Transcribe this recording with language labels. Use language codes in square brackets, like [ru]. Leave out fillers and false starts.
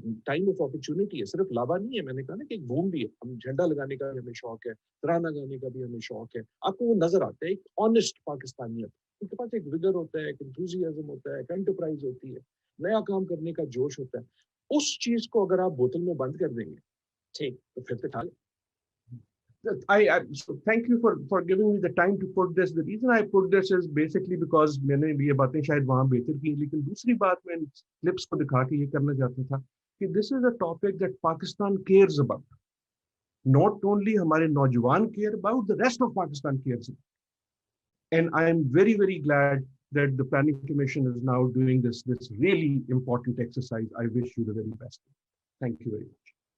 [ur] Time of opportunity ہے, صرف لابا نہیں ہے. میں نے کہا نا کہ ایک بوم بھی ہے, ہم جھنڈا لگانے کا بھی ہمیں شوق ہے, ترانہ گانے کا بھی ہمیں شوق ہے. آپ کو وہ نظر آتا ہے, ایک آنےسٹ پاکستانیت, ان کے پاس ایک وگر ہوتا ہے, ایک انتھوزیازم ہوتا ہے, ایک انٹرپرائز ہوتی ہے, نیا کام کرنے کا جوش ہوتا ہے. اس چیز کو اگر آپ بوتل میں بند کر دیں گے, ٹھیک, تو پھر تو کھا لیں. [en] So thank you for giving me the time to put this. The reason I put this is basically because [ur] میں نے یہ باتیں شاید وہاں بہتر کی, لیکن دوسری بات میں کلپس کو دکھا کے یہ کرنا چاہتا تھا کہ [en] this is a topic that Pakistan cares about. Not only [ur] ہمارے نوجوان [en] care about, the rest of Pakistan cares about. And I am very, very glad that the Planning Commission is now doing this really important exercise. I wish you the very best. Thank you very much.